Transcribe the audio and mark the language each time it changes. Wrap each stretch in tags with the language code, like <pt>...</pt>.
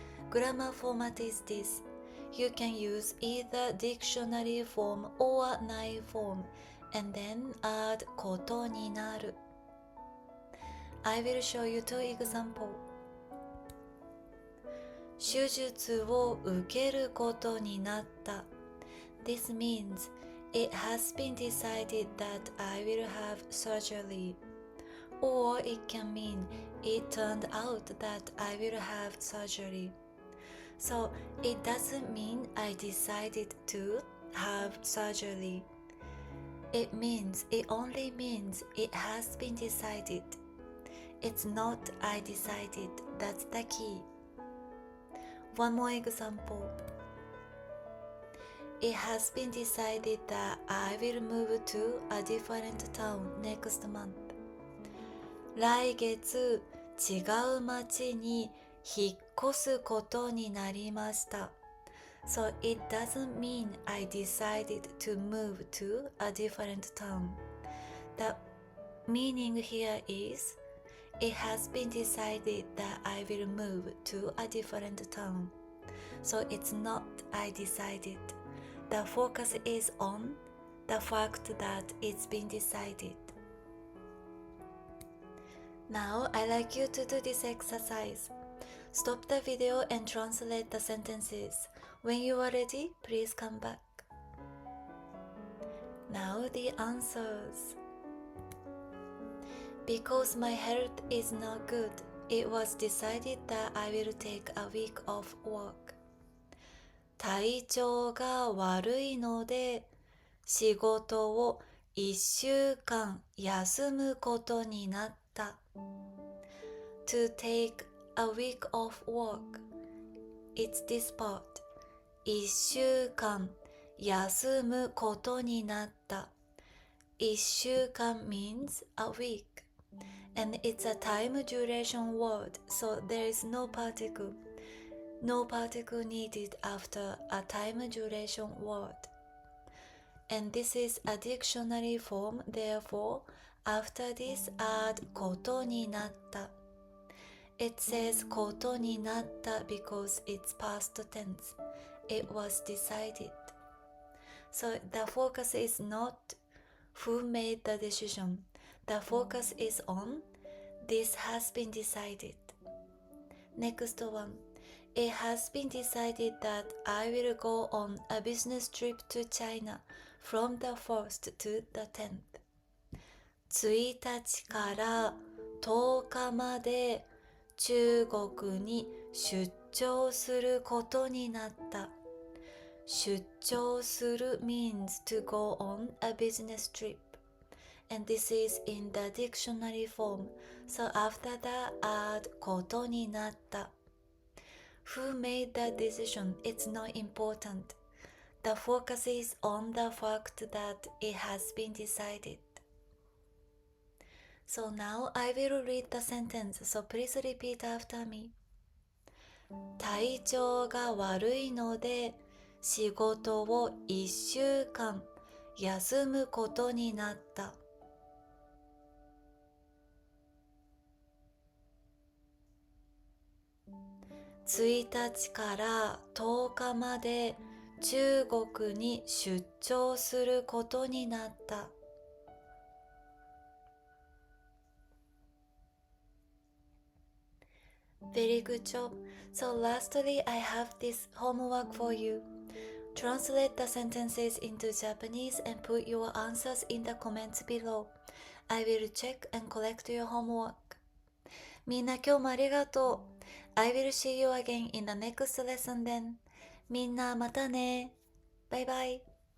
<en>Grammar format is this. You can use either dictionary form or nai form and then add ことになる. I will show you two examples.</en> <ja>手術を受けることになった.</ja> <en>This means it has been decided that I will have surgery. Or it can mean it turned out that I will have surgery. So it doesn't mean I decided to have surgery. It only means it has been decided. It's not I decided. That's the key. One more example. It has been decided that I will move to a different town next month.</en> <ja>来月、違う町に引っ越すことになりました。</ja> <en>So it doesn't mean I decided to move to a different town. The meaning here is, it has been decided that I will move to a different town. So it's not I decided. The focus is on the fact that it's been decided. Now I'd like you to do this exercise. Stop the video and translate the sentences. When you are ready, please come back. Now the answers. Because my health is not good, it was decided that I will take a week off work.</en> <ja>体調が悪いので、仕事を1週間休むことになった。</ja> <en>To take a week off work. It's this part.</en> <ja>1週間休むことになった。</ja> <en>1週間 means a week. And it's a time duration word, so there is no particle. No particle needed after a time duration word. And this is a dictionary form, therefore, after this add ことになった. It says ことになった because it's past tense. It was decided. So the focus is not who made the decision. The focus is on this has been decided. Next one. It has been decided that I will go on a business trip to China from the 1st to the 10th.</en> <ja>1日から10日まで中国に出張することになった。</ja> <en>出張する means to go on a business trip, and this is in the dictionary form, so after that add ことになった。 Who made the decision? It's not important. The focus is on the fact that it has been decided. So now I will read the sentence, so please repeat after me.</en> <ja>体調が悪いので仕事を1週間休むことになった。 1日から10日まで中国に出張することになった。</ja> <en>Very good job. So lastly, I have this homework for you. Translate the sentences into Japanese and put your answers in the comments below. I will check and collect your homework.</en> <ja>みんな今日もありがとう。</ja> <en>I will see you again in the next lesson then.</en> <ja>みんなまたね。バイバイ。</ja>